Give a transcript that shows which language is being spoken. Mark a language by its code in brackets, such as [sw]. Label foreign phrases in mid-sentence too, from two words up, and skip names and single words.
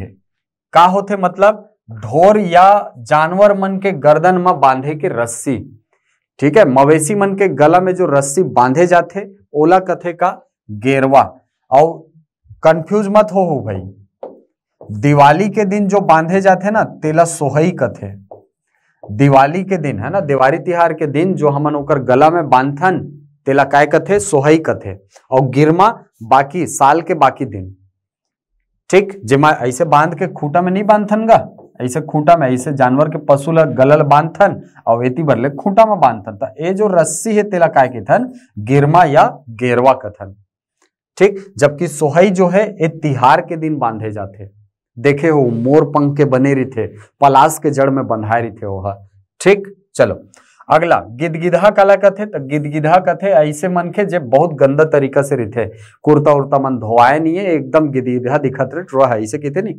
[hne] का होते मतलब ढोर या जानवर मन के गर्दन में बांधे के रस्सी, ठीक है, मवेशी मन के गला में जो रस्सी बांधे जाते ओला कथे का गेरवा। और कंफ्यूज मत हो भाई, दिवाली के दिन जो बांधे जाते ना तेला सोहई कथे। दिवाली के दिन है ना, दिवाली तिहार के दिन जो हमन ओकर गला में बांधन तेला काय कथे सोहई कथे। और गिरमा बाकी साल के बाकी दिन, ठीक, जिमा ऐसे बांध के खूंटा में नहीं बांधथन गा, ऐसे खूंटा में ऐसे जानवर के पशु ला गलल बांधथन और एती बरले खूंटा में बांधथन। तो ये जो रस्सी है तेला काय कथन गिरमा या गेरवा कथन, ठीक। जबकि सोहई जो है ये तिहार के दिन बांधे जाते, देखे हो मोर पंख के बने रही थे, पलास के जड़ में बंधाए रही थे वो, ठीक। चलो अगला, गिदगिधा काला कथे। तो गिदगिधा कथे ऐसे मन के जे बहुत गंदा तरीका से रहते, कुर्ता उर्ता मन धोवाए नहीं है, एकदम गिदगिधा दिखत रहे ऐसे कहते नहीं।